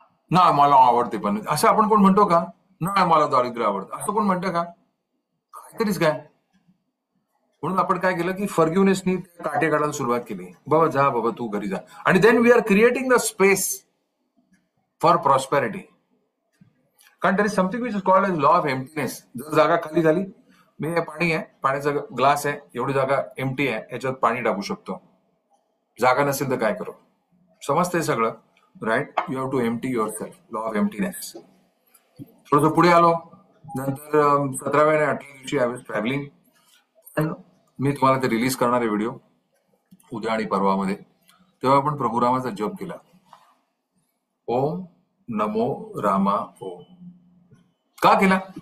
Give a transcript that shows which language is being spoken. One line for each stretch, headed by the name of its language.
Marathi: नाही, मला आवडते पनवती असं आपण कोण म्हणतो का? नाही, मला दारिद्र्य आवडतं असं कोण म्हणतं का? काहीतरीच काय. म्हणून आपण काय केलं की फॉरगिव्हनेसनी काटे काढायला सुरुवात केली. बाबा जा, बाबा तू घरी जा. आणि
English: Then we are creating the space for prosperity.
Marathi: कारण
English: There is something which is called as law of emptiness.
Marathi: जर जागा खाली झाली, मी हे पाणी आहे, पाण्याचा ग्लास आहे, एवढी जागा एम्प्टी आहे, याच्यात पाणी टाकू शकतो. जागा नसेल तर काय करू? समजतंय सगळं, right.
English: You have to empty yourself, law of emptiness.
Marathi: थोडंसं पुढे आलो. नंतर 17व्या आणि 18व्या दिवशी
English: I was travelling.
Marathi: पण मी तुम्हाला ते रिलीज करणार आहे व्हिडिओ उद्या आणि परवामध्ये. तेव्हा आपण प्रभू रामाचा जप केला. ओम नमो रामा ओम. का केला?